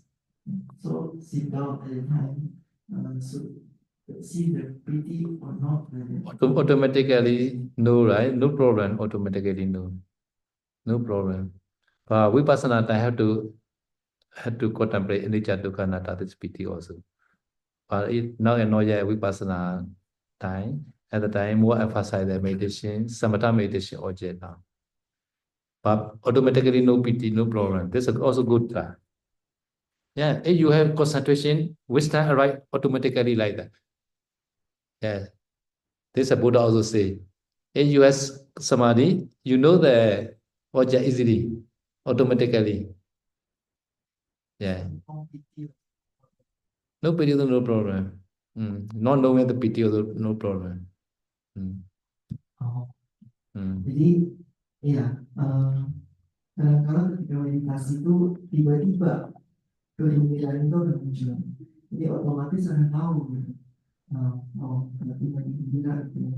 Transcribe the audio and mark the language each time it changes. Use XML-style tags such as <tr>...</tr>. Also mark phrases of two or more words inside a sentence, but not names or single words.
<en>So sit down at the time, so see the pity or not. Automatically no, right? No problem. Automatically no. no problem. But vipassana time have to contemplate</en> <pi>anicca dukkha anatta,</pi> <en>this piti also. But now and not yet vipassana time. At the time, more emphasize the meditation, samatha meditation object now. But automatically no piti, no problem. This is also good. Yeah, if you have concentration, which time arrive automatically like that. Yeah, this a Buddha also say. If you have samadhi, you know the object easily, automatically. Yeah, no piti, no problem. Not knowing the piti, also no problem. Oh, Mm.</en> <id>jadi ya kadang-kadang ketika meditasi itu tiba-tiba kegembiraan itu akan muncul. Jadi otomatis akan tahu gitu. Oh, berarti lagi gembira gitu ya.</id>